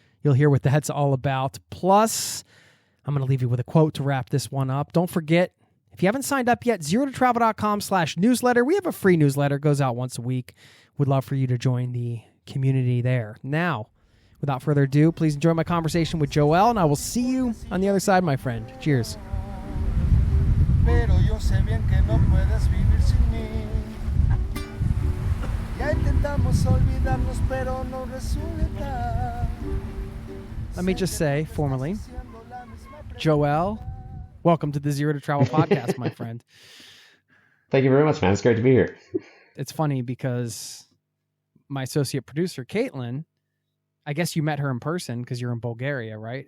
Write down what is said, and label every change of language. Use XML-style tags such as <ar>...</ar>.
<en>You'll hear what that's all about. Plus, I'm going to leave you with a quote to wrap this one up. Don't forget, if you haven't signed up yet, zerototravel.com/newsletter. We have a free newsletter, goes out once a week. Would love for you to join the community there. Now, without further ado, please enjoy my conversation with Joel, and I will see you on the other side, my friend. Cheers.</en> <es>Pero yo sé bien que no puedes vivir sin mí. Ya intentamos olvidarnos, pero no resulta.</es> <en>Let me just say, formally, Joel, welcome to the Zero to Travel podcast, my friend. Thank you very much, man. It's great to be here. It's funny because my associate producer, Caitlin, I guess you met her in person because you're in Bulgaria, right?</en>